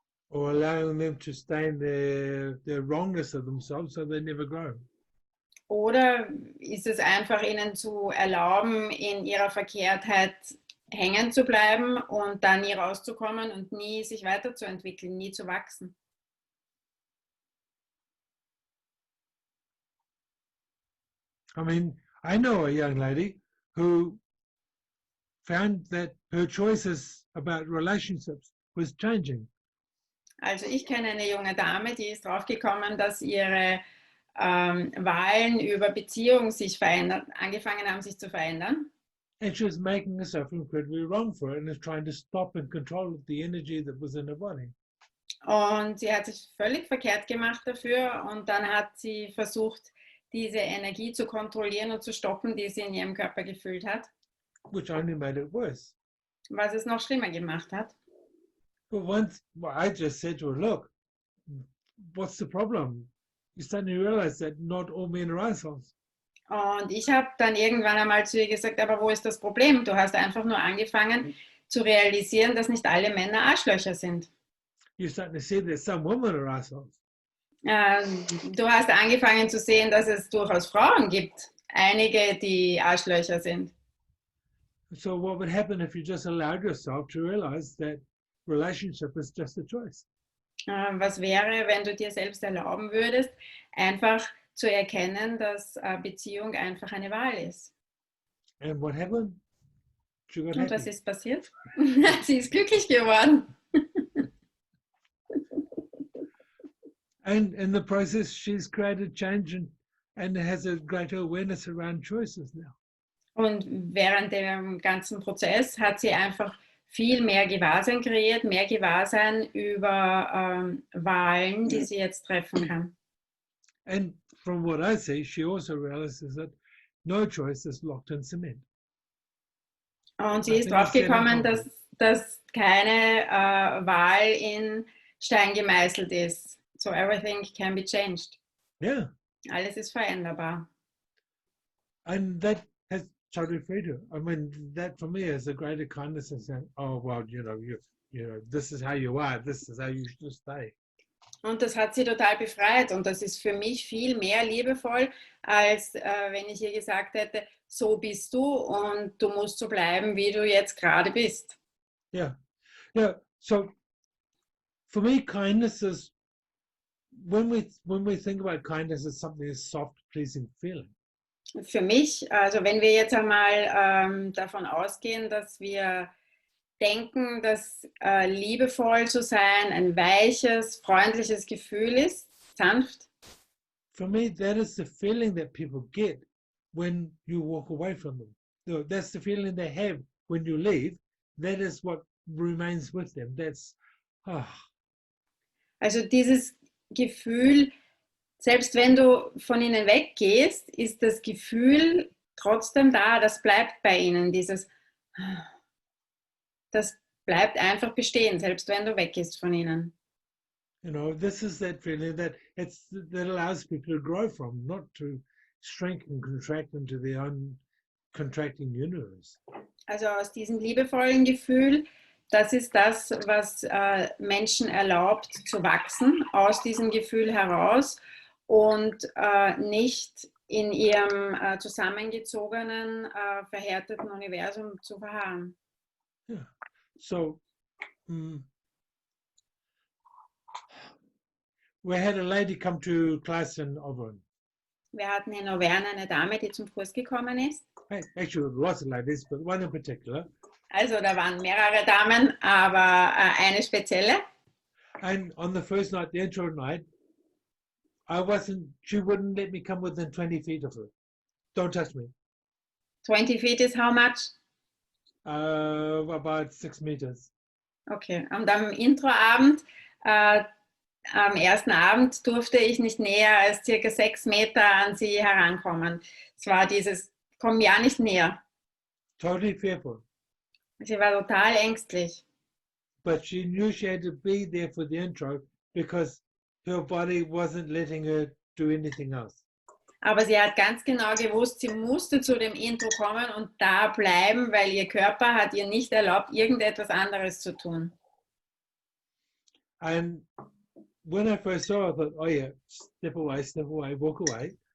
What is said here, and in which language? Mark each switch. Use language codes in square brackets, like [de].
[en] Or allowing them to stay in their wrongness of themselves so they never grow? [de] Oder ist es einfach ihnen zu erlauben, in ihrer Verkehrtheit hängen zu bleiben und dann nie rauszukommen und nie sich weiterzuentwickeln, nie zu wachsen? [en] I mean, I know a young lady who found that her choices about relationships was changing. [de] Also ich kenne eine junge Dame, die ist draufgekommen, dass ihre Wahlen über Beziehung sich angefangen haben, sich zu verändern. [en] And she was making herself incredibly wrong for it and is trying to stop and control the energy that was in her body. [de] Und sie hat sich völlig verkehrt gemacht dafür und dann hat sie versucht, diese Energie zu kontrollieren und zu stoppen, die sie in ihrem Körper gefühlt hat. [en] Which only made it worse. [de] Was es noch schlimmer gemacht hat. [en] But once I just said to her, look, what's the problem? You suddenly realize that not all men are assholes. [de] Und ich habe dann irgendwann einmal zu ihr gesagt, aber wo ist das Problem? Du hast einfach nur angefangen zu realisieren, dass nicht alle Männer Arschlöcher sind. [en] You're starting to see that some women are assholes. [de] Du hast angefangen zu sehen, dass es durchaus Frauen gibt, einige, die Arschlöcher sind. [en] So what would happen if you just allowed yourself to realize that relationship is just a choice? [de] Was wäre, wenn du dir selbst erlauben würdest, einfach zu erkennen, dass Beziehung einfach eine Wahl ist? [en] And what happened? She got [de] Und was [en] happy. [de] ist passiert? Sie ist glücklich geworden. [en] And in the process, she's created change and has a greater awareness around choices now. [de] Und während dem ganzen Prozess hat sie einfach viel mehr Gewahrsein kreiert, mehr Gewahrsein über Wahlen, die sie jetzt treffen kann. [en] And from what I see, she also realizes that no choice is locked in cement. [de] Und sie ist [en] Nothing is set in [de] draufgekommen, [en] concrete. [de] dass keine Wahl in Stein gemeißelt ist. [en] So everything can be changed. Yeah, [de] Alles ist veränderbar. [en] and that has totally freed her. I mean, that for me is a greater kindness than saying, "Oh well, you know, this is how you are. This is how you should stay." [de] Und das hat sie total befreit. Und das ist für mich viel mehr liebevoll, als wenn ich ihr gesagt hätte, so bist du und du musst so bleiben, wie du jetzt gerade bist. [en] Yeah, yeah. So for me, kindness is when we think about kindness, it's something that's soft, pleasing feeling. [de] Für mich, also wenn wir jetzt einmal davon ausgehen, dass wir denken, dass liebevoll zu sein ein weiches, freundliches Gefühl ist, sanft. [en] For me, that is the feeling that people get when you walk away from them. So that's the feeling they have when you leave. That is what remains with them. That's, [de] Also dieses Gefühl, selbst wenn du von ihnen weggehst, ist das Gefühl trotzdem da, das bleibt bei ihnen, das bleibt einfach bestehen, selbst wenn du weggehst von ihnen. [en] you know, this is that feeling that allows people to grow from, not to shrink and contract into their own contracting universe. [de] Also aus diesem liebevollen Gefühl, das ist das, was Menschen erlaubt zu wachsen, aus diesem Gefühl heraus und nicht in ihrem zusammengezogenen, verhärteten Universum zu verharren. [en] Yeah. So we had a lady come to class in Auburn. [de] Wir hatten in Auvergne eine Dame, die zum Kurs gekommen ist. [en] Hey, actually, lots of ladies, but one in particular. [de] Also da waren mehrere Damen, aber eine spezielle. [en] And on the first night, the intro night, she wouldn't let me come within 20 feet of her. Don't touch me. 20 feet is how much? About 6 meters. [de] Okay, und am Introabend, am ersten Abend durfte ich nicht näher als circa 6 Meter an sie herankommen. Es war dieses, komm ja nicht näher. [en] Totally fearful. [de] Sie war total ängstlich. [en] But she knew she had to be there for the intro because her body wasn't letting her do anything else. [de] Aber sie hat ganz genau gewusst, sie musste zu dem Intro kommen und da bleiben, weil ihr Körper hat ihr nicht erlaubt, irgendetwas anderes zu tun. [en] And when I first saw her, I thought, oh yeah, step away, walk away.